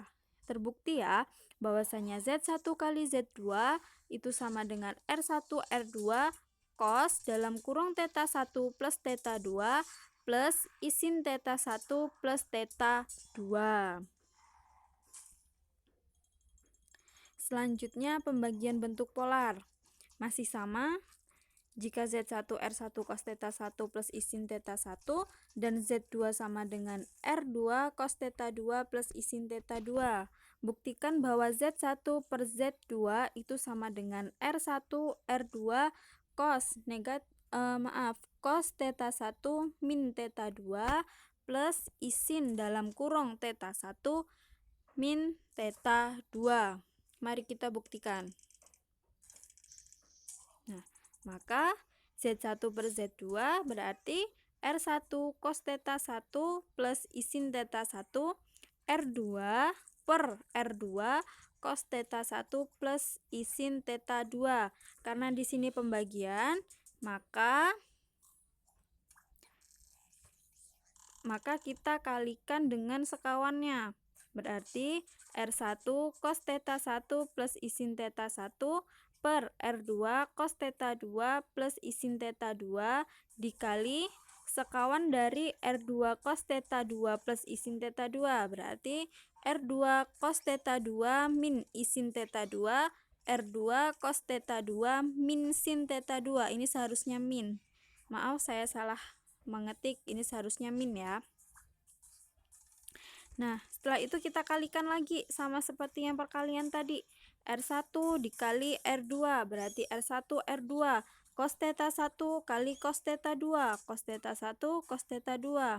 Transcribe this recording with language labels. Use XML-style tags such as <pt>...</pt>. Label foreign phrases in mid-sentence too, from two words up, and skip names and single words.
<id>Terbukti ya bahwasanya Z1 kali Z2 itu sama dengan R1 R2 cos dalam kurung theta 1 plus theta 2 plus I sin theta 1 plus theta 2. Selanjutnya pembagian bentuk polar. Masih sama jika Z1 R1 cos theta 1 plus I sin theta 1 dan Z2 sama dengan R2 cos theta 2 plus I sin theta 2. Buktikan bahwa Z1 per Z2 itu sama dengan R1 R2 cos cos theta 1 min theta 2 plus I sin dalam kurung theta 1 min theta 2. Mari kita buktikan. Nah, maka Z1 per Z2 berarti R1 cos theta 1 plus I sin theta 1 R2 per R2 cos theta 1 plus I sin theta 2. Karena di sini pembagian, maka maka kita kalikan dengan sekawannya. Berarti R1 cos theta 1 plus isin theta 1 per R2 cos theta 2 plus isin theta 2 dikali sekawan dari R2 cos theta 2 plus isin theta 2. Berarti R2 cos theta 2 min isin theta 2, R2 cos theta 2 min sin theta 2. Ini seharusnya min. Maaf, saya salah mengetik, ini seharusnya min ya. Nah, setelah itu kita kalikan lagi sama seperti yang perkalian tadi. R1 dikali R2 berarti R1 R2 cos theta 1 kali cos theta 2, cos theta 1 cos theta 2.</id>